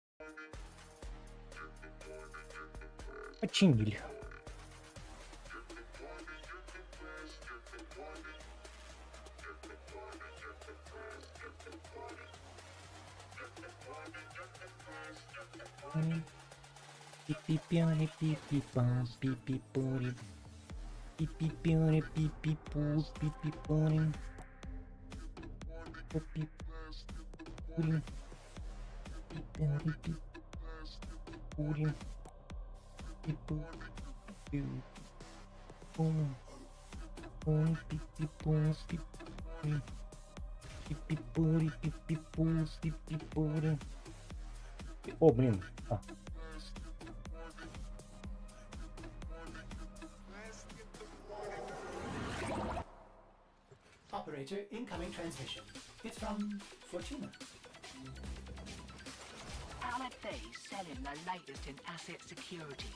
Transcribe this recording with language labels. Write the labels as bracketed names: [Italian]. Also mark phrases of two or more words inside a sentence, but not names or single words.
[Russian] Починили. Пипи-пяри, пипи-пам, пипи-пори. Пипи-пяри, пипи-пу, пипи-пори. Пипи-пори. Пипи-пяри, пипи-пори. Пипи-пу. Пум. Пум, пипи-пум, пипи-пори. Пипи-пори, пипи-пу, пипи-пори. О, блин. [English] Operator, incoming transmission. It's from Fortuna. LFA selling the latest in asset security.